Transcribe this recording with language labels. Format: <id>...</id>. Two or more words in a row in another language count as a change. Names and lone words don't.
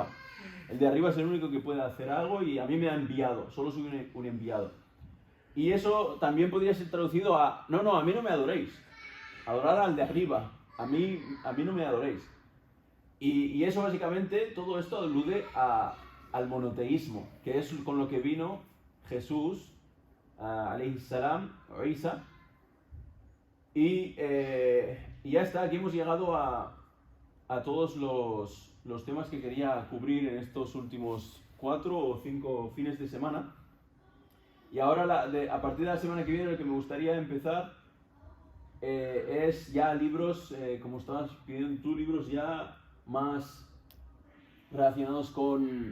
<es>El de arriba es el único que puede hacer algo y a mí me ha enviado, solo soy un enviado. Y eso también podría ser traducido a, no, a mí no me adoréis. Adorar al de arriba, a mí no me adoréis. Y eso básicamente, todo esto alude al monoteísmo, que es con lo que vino Jesús,</es> <ar>عليه السلام, o Isa.</ar> <es>Y ya está, aquí hemos llegado a todos los temas que quería cubrir en estos últimos 4 o 5 fines de semana. Y ahora, a partir de la semana que viene, lo que me gustaría empezar es ya libros, como estabas pidiendo tú, libros ya más relacionados con...</es>